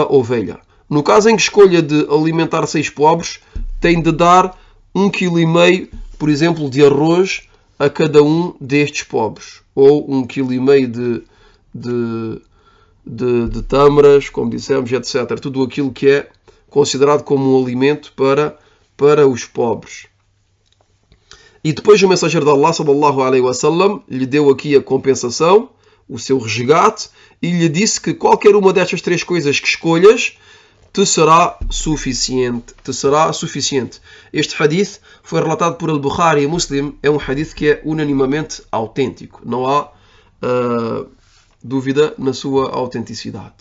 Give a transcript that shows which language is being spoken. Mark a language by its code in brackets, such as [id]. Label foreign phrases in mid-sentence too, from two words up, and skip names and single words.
[pt] No caso em que escolha de alimentar 6 pobres, tem de dar 1,5 kg, por exemplo, de arroz a cada um destes pobres. Ou 1,5 kg de tâmaras, como dissemos, etc. Tudo aquilo que é considerado como um alimento para os pobres. E depois o mensageiro de Allah, [ar] صلى الله عليه وسلم, [pt] lhe deu aqui a compensação, o seu resgate, e lhe disse que qualquer uma destas três coisas que escolhas te será suficiente. Este hadith foi relatado por Al-Bukhari e Muslim. É um hadith que é unanimamente autêntico. Não há dúvida na sua autenticidade.